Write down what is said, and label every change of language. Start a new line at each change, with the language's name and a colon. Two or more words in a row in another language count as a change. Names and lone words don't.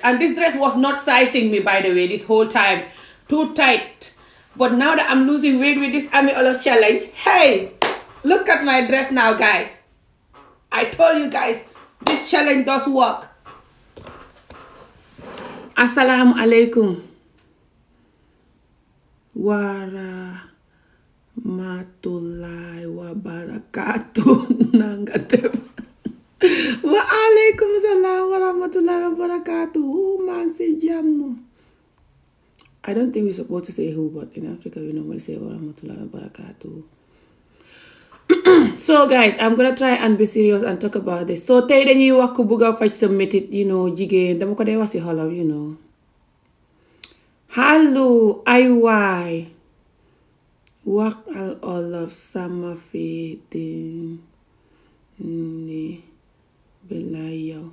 English: And this dress was not sizing me, by the way, this whole time. Too tight. But now that I'm losing weight with this Army Wolof challenge, hey, look at my dress now, guys. I told you guys, this challenge does work.
Arabic: Assalamu alaikum. Wa rahmatullahi wa barakatuh.
Wolof: Nangatep.
Arabic: Wa alaikum salam wa rahmatullahi wa barakatuh.
Wolof: Man si jamu.
English: I don't think we're supposed to say who, but in Africa we normally say
Arabic: wa rahmatullahi wa barakatuh.
English: So guys, I'm gonna try and be serious and talk about this.
Wolof: So tey dañuy wax ku bëgg a faj sa metit, jigéen dama ko dee wax ci xolof, Hallo ay waay wax al olof sama féete ni billaay yow.